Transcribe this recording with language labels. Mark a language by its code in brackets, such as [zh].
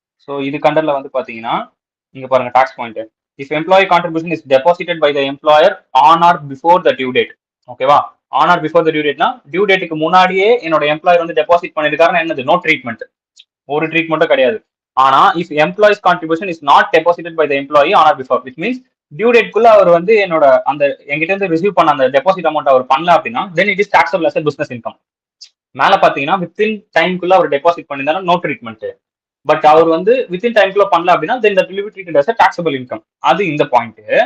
[ta] So இது கண்டர்ல வந்து பாத்தீங்கன்னா இங்க பாருங்க tax point. [en] If employee contribution is deposited by the employer on or before the due date, ஓகேவா? [ta] on or before the due date னா due டேட்டுக்கு முன்னாடியே என்னோட எம்ப்ளாயர் வந்து டெபாசிட் பண்ணிருக்காருன்னா என்னது, நோ ட்ரீட்மெண்ட், ஒரு ட்ரீட்மெண்ட்டும் கிடையாது. ஆனா [en] if employee's contribution is not deposited by the employee on or before, which [ta] means due டேட்குள்ள அவர் வந்து என்னோட அந்த என்கிட்ட இருந்து ரிசீவ் பண்ண அந்த டெபாசிட் அமௌண்ட் அவர் பண்ணல அப்படின்னா [en] Then it is taxable as business income. [ta] மேல பாத்தீங்கன்னா வித்தின் டைம்குள்ள அவர் டெபாசிட் பண்ணியிருந்தா நோ ட்ரீட்மெண்ட். பட் அவர் வந்து வித்தின் டைம்குள்ள பண்ணல அப்படின்னா [en] Then that will be treated as taxable income. [ta] அது இந்த பாயிண்ட்.